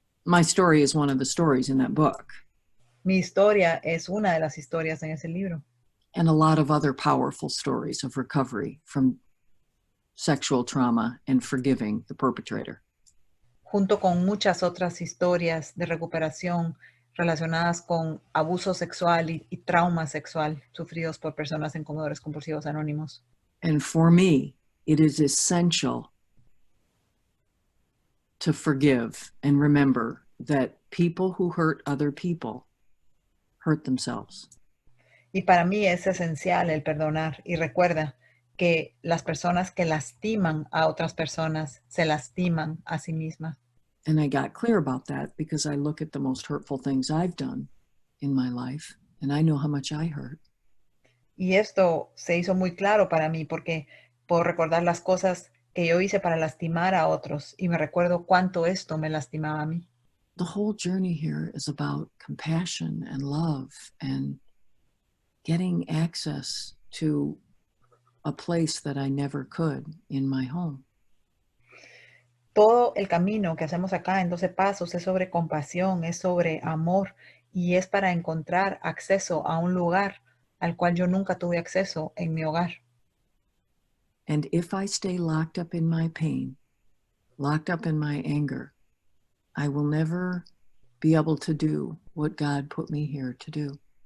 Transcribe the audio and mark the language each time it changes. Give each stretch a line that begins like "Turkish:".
English: My story is one of the stories in that book.
Spanish: Mi historia es una de las historias en ese libro.
English: And a lot of other powerful stories of recovery from sexual trauma and forgiving the perpetrator.
Spanish: Junto con muchas otras historias de recuperación relacionadas con abuso sexual y trauma sexual sufridos por personas en Comedores Compulsivos Anónimos.
English: And for me, it is essential to forgive and remember that people who hurt other people hurt themselves.
Spanish: Y para mí es esencial el perdonar. Y recuerda que las personas que lastiman a otras personas se lastiman a sí mismas.
English: And I got clear about that because I look at the most hurtful things I've done in my life, and I know how much I hurt.
Spanish: Y esto se hizo muy claro para mí porque puedo recordar las cosas que yo hice para lastimar a otros y me recuerdo cuánto esto me lastimaba a mí.
English: The whole journey here is about compassion and love and getting access to a place that I never could in my home.
Spanish: Todo el camino que hacemos acá en 12 pasos es sobre compasión, es sobre amor y es para encontrar acceso a un lugar al cual yo nunca tuve acceso en mi hogar.
English: And if I stay locked up in my pain, locked up in my anger, I will never be able to do what God put me here to do.